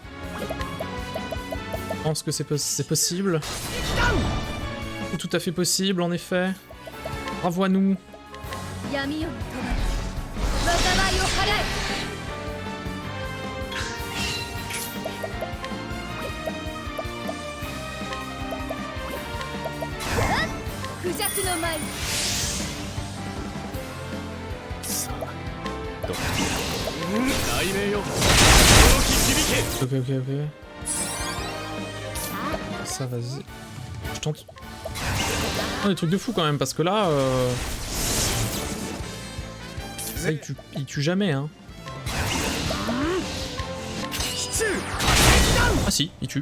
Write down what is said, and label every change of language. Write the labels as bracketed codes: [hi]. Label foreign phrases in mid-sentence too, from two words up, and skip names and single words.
[fr] Je pense que c'est possible. C'est tout à fait possible en effet. Bravo à nous. [ja] 闇夜の灯災いを払えクジャクの舞雷鳴よ轟き響け [fr] Ok, ok, ok. Ça, vas-y. Je tente. Oh, des trucs de fou quand même, parce que là... Ça, il tue jamais, hein. Ah si, il tue.